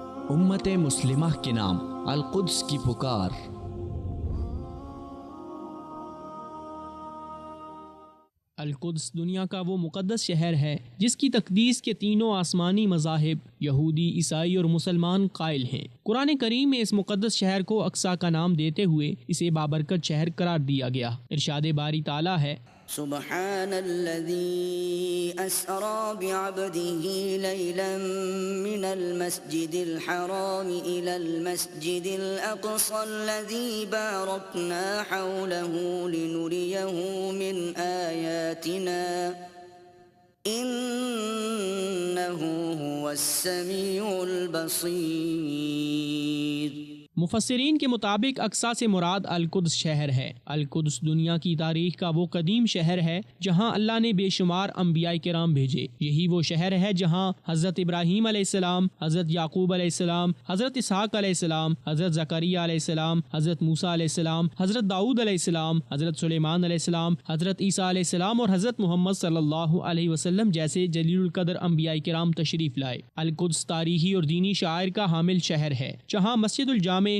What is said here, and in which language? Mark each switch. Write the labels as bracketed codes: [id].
[ur] امت مسلمہ کے نام القدس کی پکار۔ القدس دنیا کا وہ مقدس شہر ہے جس کی تقدیس کے تینوں آسمانی مذاہب یہودی، عیسائی اور مسلمان قائل ہیں۔ قرآن کریم میں اس مقدس شہر کو اقصیٰ کا نام دیتے ہوئے اسے بابرکت شہر قرار دیا گیا۔ ارشاد باری تعالیٰ ہے، [ar] سبحان الذي أسرى بعبده ليلا من المسجد الحرام إلى المسجد الأقصى الذي باركنا حوله لنريه من آياتنا إنه هو السميع البصير۔ [ur] مفسرین کے مطابق اقصیٰ سے مراد القدس شہر ہے۔ القدس دنیا کی تاریخ کا وہ قدیم شہر ہے جہاں اللہ نے بے شمار انبیاء کرام بھیجے۔ یہی وہ شہر ہے جہاں حضرت ابراہیم علیہ السلام، حضرت یعقوب علیہ السلام، حضرت اسحاق علیہ السلام، حضرت زکریا علیہ السلام، حضرت موسیٰ علیہ السلام، حضرت داؤد علیہ السلام، حضرت سلیمان علیہ السلام، حضرت عیسیٰ علیہ السلام اور حضرت محمد صلی اللہ علیہ وسلم جیسے جلیل القدر انبیاء کرام تشریف لائے۔ القدس تاریخی اور دینی شعائر کا حامل شہر ہے، جہاں مسجد الجامع